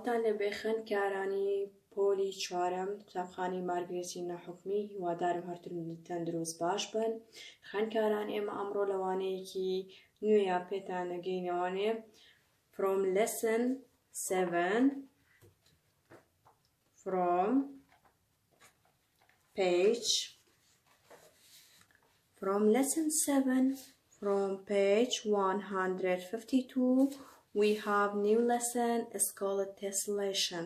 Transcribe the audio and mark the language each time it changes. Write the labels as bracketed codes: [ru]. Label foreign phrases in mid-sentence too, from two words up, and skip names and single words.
[ckb] لەبێ خوێندکارانی پۆلی چوارەم قوتابخانەی مارگرێتی ناحوکمی هیوادارم هەرتون دروست باش بن. خوێندکاران ئێمە ئەمڕۆ لەوانەیەکی نوێیان پێتان دەگەینەوانێ [en] from lesson 7 from page 152 we have new lesson is called Tessellation.